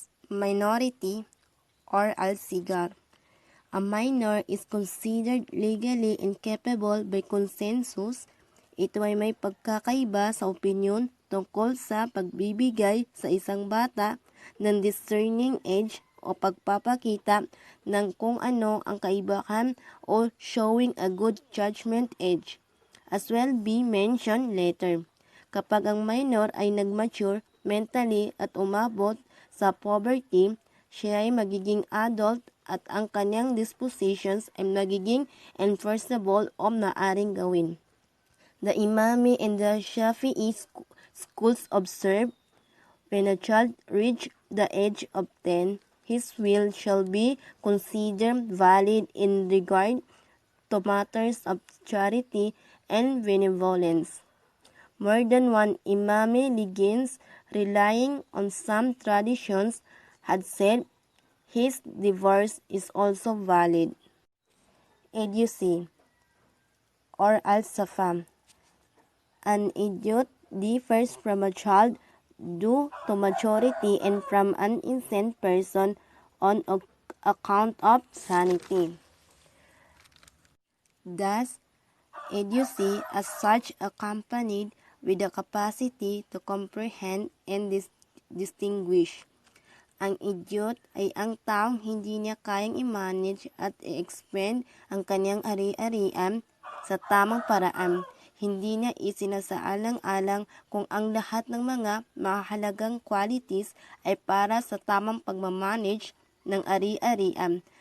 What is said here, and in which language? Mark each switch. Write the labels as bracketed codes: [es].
[en] Minority or al-sigar. A minor is considered legally incapable by consensus. [tl] Ito ay may pagkakaiba sa opinyon tungkol sa pagbibigay sa isang bata ng discerning age o pagpapakita ng kung ano ang kaibahan o [en] showing a good judgment age, as will be mentioned later. [tl] Kapag ang minor ay nag-mature mentally at umabot sa puberty, siya ay magiging adult at ang kanyang dispositions ay magiging enforceable o maaring gawin. [en] The Imami and the Shafi'i schools observe, when a child reach the age of 10, his will shall be considered valid in regard to matters of charity and benevolence. More than one Imami Liggins, relying on some traditions, had said his divorce is also valid. Idiocy or al-safa. An idiot differs from a child due to maturity and from an insane person on account of sanity. Thus, idiocy as such accompanied with the capacity to comprehend and distinguish. [tl] Ang idiot ay ang taong hindi niya kayang i-manage at i-expend ang kanyang ari-arian sa tamang paraan. Hindi niya isinasaalang-alang kung ang lahat ng mga mahalagang qualities ay para sa tamang pagmamanage ng ari-arian.